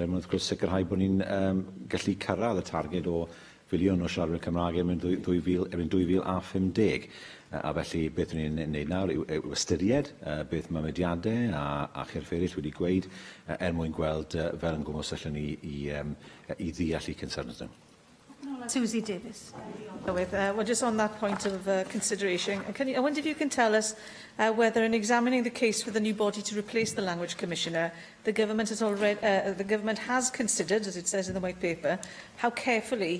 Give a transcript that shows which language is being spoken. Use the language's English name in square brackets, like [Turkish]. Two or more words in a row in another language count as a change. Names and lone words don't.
[Welsh] Mae'n wrth gwrs sicrhau bod ni'n gallu cyrraedd y targed o filiwn o siaradwyr Cymraeg erbyn 2050. A felly, beth ni'n gwneud nawr yw ystyried beth mae mediadau a chyrff eraill wedi gweud mwyn gweld fel yn gwmws allan ni i ddeall i concerns nhw. Susie Davis. [English] Well, just on that point of consideration, I wonder if you can tell us whether, in examining the case for the new body to replace the Language Commissioner, the government has considered, as it says in the white paper, how carefully.